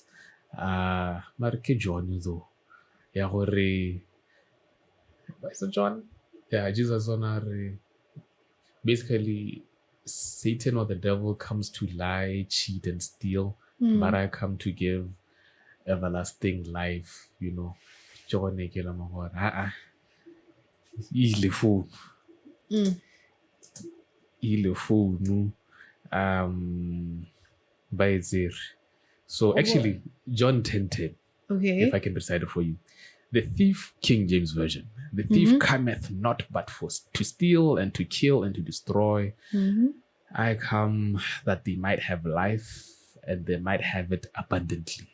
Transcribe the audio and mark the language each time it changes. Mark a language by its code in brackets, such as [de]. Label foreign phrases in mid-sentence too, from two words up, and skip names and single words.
[en] Marke John though. Yeah, is it John? Yeah, Jesus on basically Satan or the devil comes to lie, cheat, and steal, but I come to give everlasting life, John ile phone. Ile phone by Zir. So actually, John 10:10. Okay. If I can recite it for you. The thief, King James Version. The thief cometh not but to steal and to kill and to destroy. I come that they might have life and they might have it abundantly.